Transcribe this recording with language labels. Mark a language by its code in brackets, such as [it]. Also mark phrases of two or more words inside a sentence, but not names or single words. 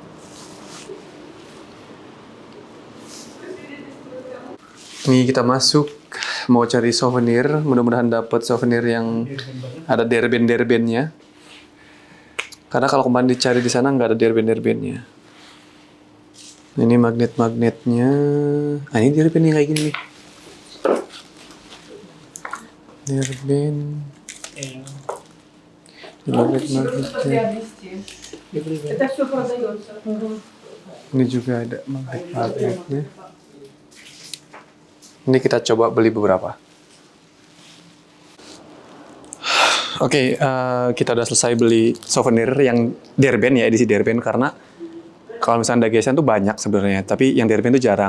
[id] Ini kita masuk, mau cari souvenir, mudah-mudahan dapat souvenir yang ada derben-derbennya. Karena kalau kemarin dicari di sana nggak ada derben-derbennya. Ini magnet-magnetnya. Ah, ini derben yang kayak gini nih. Derben. Magnet-magnetnya. [ru] Это все продается. [id] Ini juga ada magnet-magnetnya. Ini kita coba beli beberapa. Oke, kita udah selesai beli souvenir yang derben ya, edisi derben, karena kalau misalnya Dagesan tuh banyak sebenarnya, tapi yang derben tuh jarang.